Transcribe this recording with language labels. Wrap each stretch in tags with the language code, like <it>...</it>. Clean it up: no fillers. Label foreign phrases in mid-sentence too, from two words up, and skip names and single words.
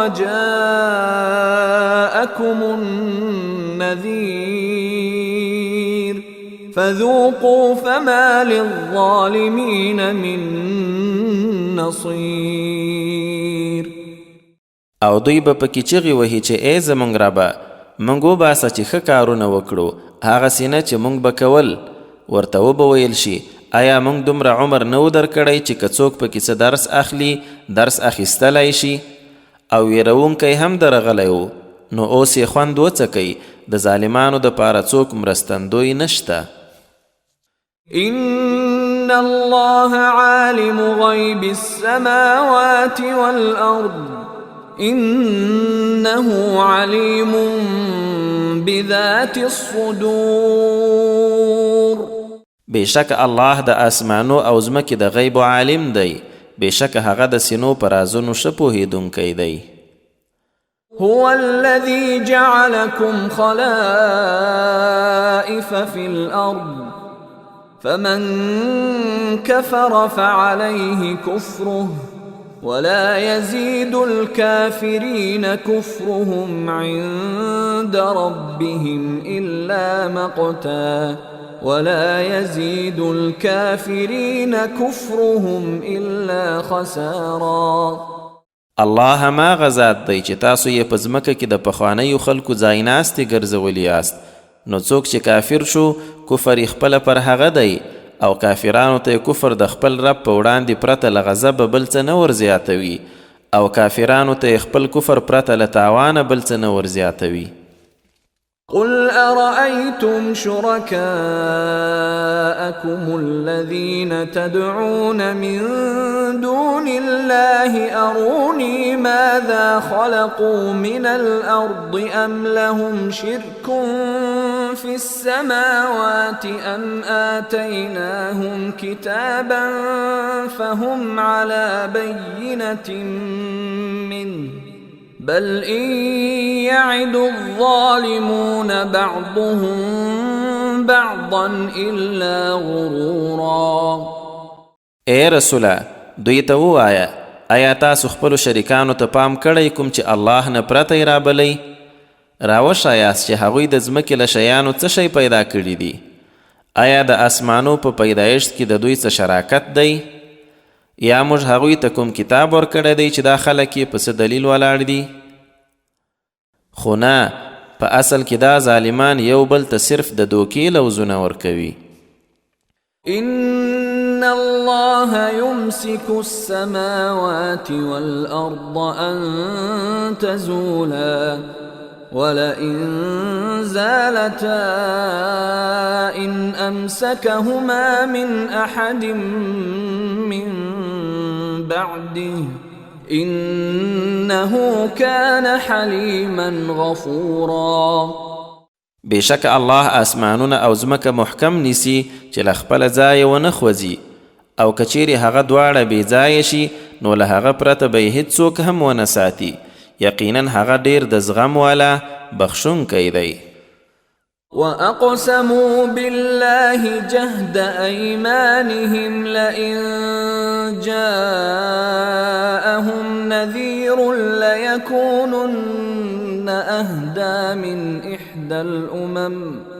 <ar>وجاءكم النذير فذوقوا فما للظالمين من نصير.</ar> <ps>او دوی به پکې چغې وهي چې ای زموږ ربه موږ وباسه چې ښه کارونه وکړو، هغسې نه چې موږ به کول. ورته وبه ویل شي آیا موږ دومره عمر نه و درکړی چې که څوک پکې څه درس اخلي درس اخیستلی شي؟ او ویرونکی هم درغلی و، نو اوس یې خوند وڅکئ، د ظالمانو دپاره څوک مرستندوی نشته.</ps> <ar>إن الله عالم غيب السماوات والأرض إنه عليم بذات الصدور.</ar> <ps>بشک الله د اسمانو او ځمکې د غیب عالم دی، بشک هغه د سینو په رازونو ښه پوهېدونکی دی.</ps> <ar>هو الذي جعلكم خلائف في الأرض فمن كفر فعليه كفره ولا يزيد الكافرين كفرهم عند ربهم إلا مقتا ولا يزيد الكافرين كفرهم إلا خسارا.</ar> <ps>الله هماغه ذات دی چې تاسو یې په ځمکه کې د پخوانیو خلکو ځایناستې ګرځولي یاست، نو څوک چې کافر شو کفر یې خپله پر هغه دی، او کافرانو ته کفر د خپل رب په وړاندې پرته له غضبه بل څه نه ورزیاتوي، او کافرانو ته خپل کفر پرته له تاوانه بل څه نه ورزیاتوي.</ps> <ar>قل أرأيتم شركاءكم الذين تدعون من دون الله أروني ماذا خلقوا من الأرض أم لهم شرك في السماوات أم آتيناهم كتابا فهم على بينة منه بل إن يعد الظالمون بعضهم بعضا إلا غرورا.</ar> <ps>اے رسوله دوی ته ووایه آیا تاسو خپلو شریکانو ته پام کړی کوم چې الله نه پرته یې رابلی؟ راوښایاست چې هغوی د ځمکې له شیانو څه شی پیدا کړي دي؟ آیا د اسمانو په پیدایښت کې د دوی څه شراکت دی؟ یا موږ هغوی ته کوم کتاب ورکړی دی چې دا خلک یې په څه دلیل ولاړ دي؟ خو نه، په اصل کې دا ظالمان یو بل ته صرف د دوکې لوزونه ورکوي.</ps> <ar>إن الله يمسك السماوات والأرض أن تزولا ولئن زالتا إن أمسكهما من أحد من بعده إنه كان حليما غفورا.</ar> <ps>بشک الله اسمانونه او ځمکه محکم نیسي چې له خپله ځایه ونه خوځي، او که چیرې هغه دواړه بې ځایه شي نو له هغه پرته به یې هیڅوک هم ونه ساتي. یقینا هغه ډیر د زغم والا بخښونکی دی.</ps> <ar>وأقسموا بالله جهد أيمانهم لئن جاءهم نذير ليكونن أهدى من إحدى الأمم</ar>